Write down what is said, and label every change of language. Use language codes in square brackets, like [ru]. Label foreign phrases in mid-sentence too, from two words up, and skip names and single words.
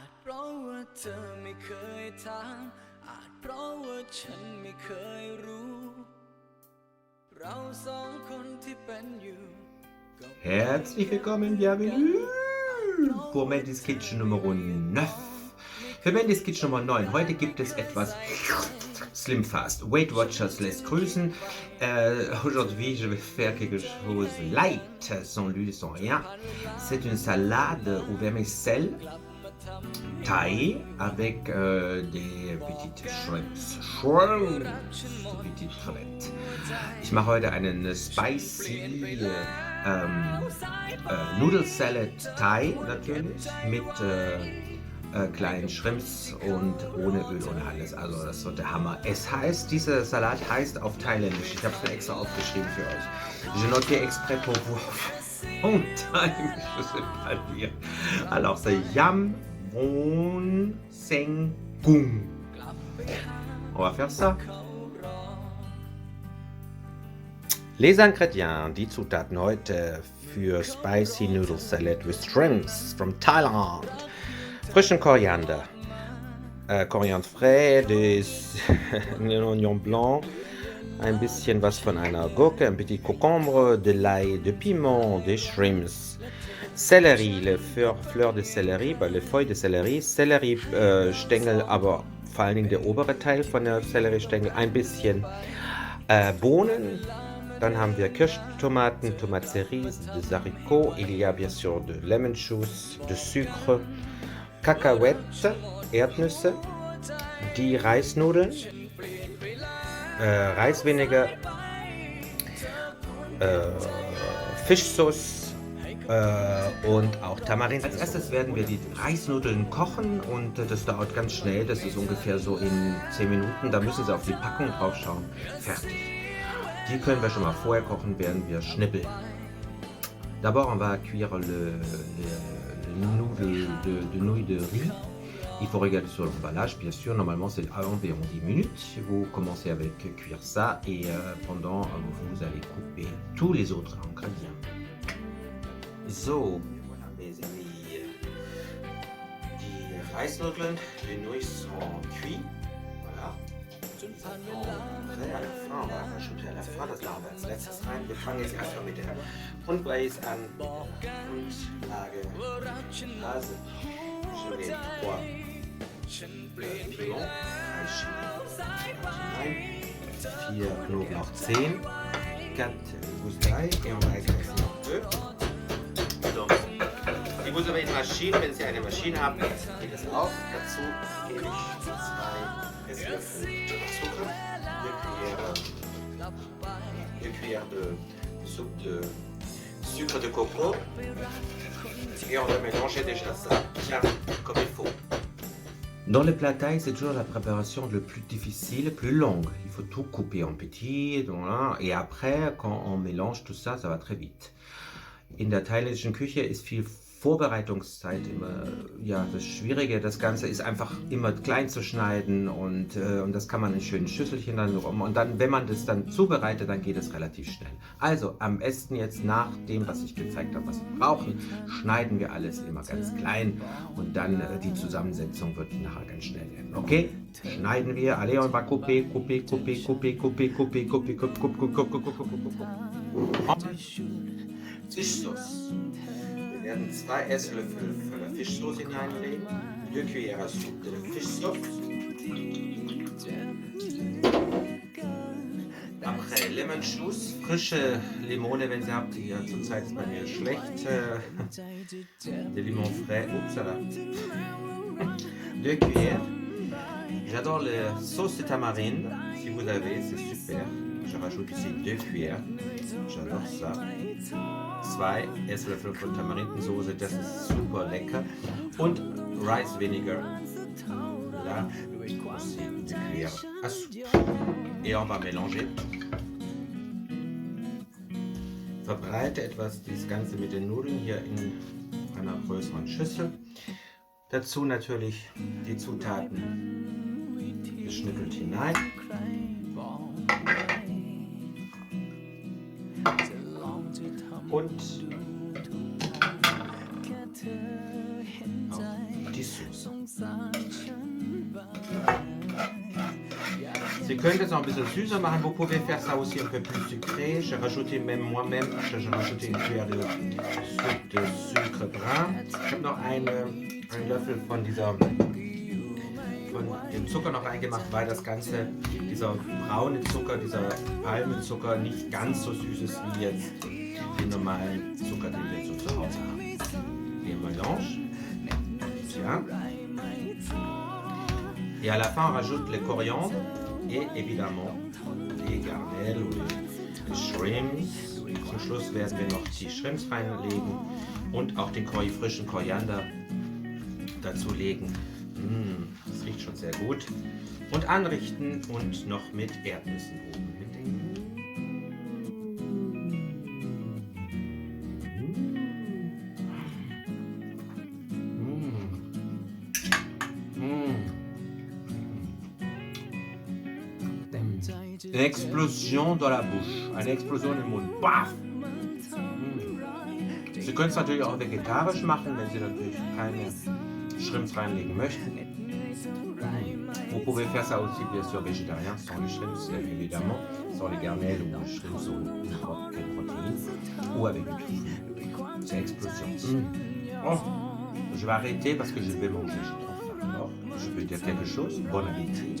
[de] Herzlich willkommen, [fr] bienvenue pour Mandy's Kitchen Nummer 9. [de] Für Mandy's Kitchen Nummer 9, heute gibt es etwas Slim Fast. Weight Watchers lässt grüßen. [fr] Aujourd'hui, je vais faire quelque chose light, sans l'huile, sans rien. C'est une salade au vermicelle taille avec des petites Shrimps. Die petites crevettes. [de] Ich mache heute einen [en] spicy Noodle Salad [de] Thai natürlich mit kleinen Shrimps und ohne Öl und alles. Also das wird der Hammer. Dieser Salat heißt auf Thailändisch, ich habe es mir extra aufgeschrieben für euch. [fr] Je note exprès pour vous. En time, je sais pas lire. Alors c'est Yam Won Seng Gung. On va faire ça. Les ingrédients, [de] die Zutaten heute für [en] Spicy Noodle Salad with Shrimps from Thailand. [de] Frischen Koriander, [fr] Koriander frais, un oignon blanc, [de] ein bisschen was von einer Gurke, [fr] un petit concombre, de l'ail, de piment, des shrimps, Sellerie, les fleurs de Sellerie, les feuilles de Sellerie, [de] Selleriestängel, aber vor allen Dingen der obere Teil von der Selleriestängel, ein bisschen Bohnen. Dann haben wir Kirschtomaten, [fr] Tomates cerises, des haricots, il y a bien sûr de [en] lemon juice, [fr] de sucre, [de] Kakaoette, Erdnüsse, die Reisnudeln, Reisvinegar, Fischsauce und auch Tamarin. Als erstes werden wir die Reisnudeln kochen und das dauert ganz schnell, das ist ungefähr so in 10 Minuten, da müssen Sie auf die Packung drauf schauen. Fertig. Die können wir schon mal vorher kochen, während wir schnippeln. [fr] D'abord, on va cuire de nouilles de riz. Il faut regarder sur l'emballage, bien sûr. Normalement, c'est environ 10 minutes. Vous commencez avec cuire ça et pendant, vous allez couper tous les autres ingrédients. So, mes amis, [de] die Reisnudeln, [fr] les nouilles sont cuites. Voilà. Prêt à la fin, on va rajouter à la fin, [de] das machen wir als letztes rein. Wir fangen jetzt erstmal mit der Grundbase an, Grundlage, Hase, [fr] je mets 3 Piments, [de] 3 Chili, 4 Knoblauchzehen, [fr] 4 gousses d'ail et on va écraser un peu. Donc, si vous avez une Maschine, [de] wenn Sie eine Maschine haben, geht es auf. Dazu gebe ich 2 Esslöffel Zucker, [fr] 2 cuillères de soupe de sucre de coco et on va mélanger déjà ça bien comme il faut. Dans le plat thaï, c'est toujours la préparation le plus difficile, le plus longue. Il faut tout couper en petits et après, quand on mélange tout ça, ça va très vite. [de] In der thailändischen Küche ist viel Vorbereitungszeit immer das Schwierige. Das Ganze ist einfach immer klein zu schneiden und das kann man in schönen Schüsselchen dann rum. Und dann, wenn man das dann zubereitet, dann geht es relativ schnell. Also am besten jetzt nach dem, was ich gezeigt habe, was wir brauchen, schneiden wir alles immer ganz klein und dann die Zusammensetzung wird nachher ganz schnell werden. Okay? Schneiden wir. [fr] Allez, on va couper, couper, couper, couper, couper, couper, couper, couper, couper, couper, couper. [de] Fischsauce. Wir werden 2 Esslöffel voller Fischsauce hineinlegen, [fr] 2 Cuillères à soupe de [de] Fischsauce. Après [en] Lemon Juice, [de] frische Limone, wenn Sie habt. Ja, zurzeit ist bei mir schlecht. [fr] De limon frais. Oups, ça va. 2 cuillères. J'adore la sauce de tamarine. Si vous avez, c'est super. Je rajoute ici 2 cuillères. J'adore ça. [de] 2 Esslöffel von Tamarindensoße, das ist super lecker. Und [en] Rice Vinegar. [fr] Là, aussi 2 cuillères à soupe. Et on va mélanger. [de] Verbreite etwas das Ganze mit den Nudeln hier in einer größeren Schüssel. Dazu natürlich die Zutaten geschnippelt hinein. Und auch die Soße. Sie können das noch ein bisschen süßer machen. [fr] Vous pouvez faire ça aussi un peu plus sucré. J'ai rajouté même moi-même, j'ai rajouté une cuillère de soupe de sucre brun. [de] Ich habe noch einen Löffel von dem Zucker noch reingemacht, weil das Ganze, dieser braune Zucker, dieser Palmenzucker nicht ganz so süß ist wie jetzt den normalen Zucker, den wir so zu Hause haben. [fr] Et mélange. Tiens. Et à la fin, on rajoute les coriandres et évidemment les garnelen ou les Shrimps. [de] Zum Schluss werden wir noch die Shrimps reinlegen und auch den frischen Koriander dazulegen. Das riecht schon sehr gut. Und anrichten und noch mit Erdnüssen oben bedecken. [fr] Une explosion dans la bouche, [de] eine Explosion im Mund. Baf! Sie können es natürlich auch vegetarisch machen, wenn Sie natürlich keine Shrimps reinlegen möchten. [fr] Vous pouvez faire ça aussi bien sûr végétarien, sans les shrimps évidemment, sans les garnelen ou les shrimps ou n'importe quelle protéine, ou avec du tofu. C'est explosion. Oh, je vais arrêter parce que je vais manger, j'ai trop faim. Alors, je peux dire quelque chose, bon appétit.